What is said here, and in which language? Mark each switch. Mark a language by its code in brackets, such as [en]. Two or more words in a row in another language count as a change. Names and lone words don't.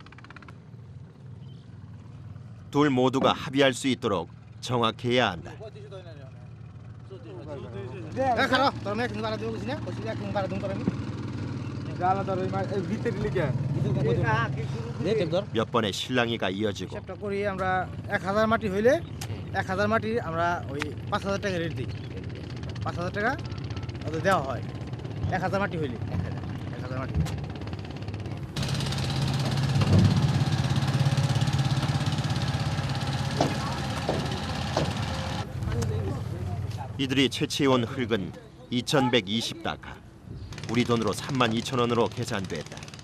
[ko] 둘 모두가 합의할 수 있도록 정확해야 한다. 몇 번의 실랑이가 이어지고 [bn] হিসাবটা করি আমরা 1000 মাটি হইলে 1000 মাটি আমরা ওই 5000 টাকা রেট দিই 5000 টাকা ওদের দেওয়া হয় 1000 মাটি হইলে 1000 মাটি [ko] 이들이 채취해온 흙은 2120다카, 우리 돈으로 32,000원으로 계산됐다.